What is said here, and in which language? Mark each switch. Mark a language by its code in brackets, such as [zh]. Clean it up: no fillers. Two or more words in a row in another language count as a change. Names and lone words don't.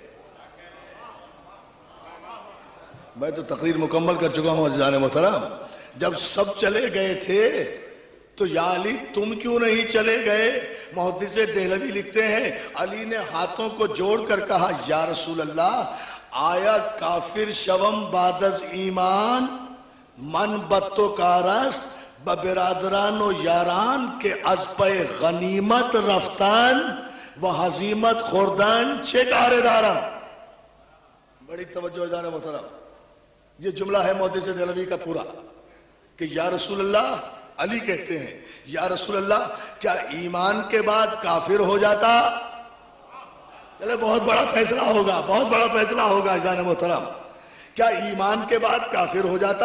[ur] میں تو تقریر مکمل کر چکا ہوں عزیزان محترم۔ جب سب چلے گئے تھے تو یا علی تم کیوں نہیں چلے گئے؟ محدث دہلوی لکھتے ہیں، علی نے ہاتھوں کو جوڑ کر کہا، [ar] یا رسول اللہ، [fa] آیا کافر شوم بعد از ایمان، من بتو کارست ببرادران و یاران کے از پہ غنیمت رفتن و حزیمت خوردن چه کار دارم۔ [ur] بڑی توجہ جانے محترم، یہ جملہ ہے محدث دہلوی کا پورا، کہ [ar] یا رسول اللہ، [ur] علی کہتے ہیں، [ar] یا رسول اللہ، [ur] کیا ایمان کے بعد کافر ہو جاتا؟ چلے بہت بڑا فیصلہ ہوگا، بہت بڑا فیصلہ ہوگا عزیزان محترم، کیا ایمان کے بعد کافر ہو جاتا؟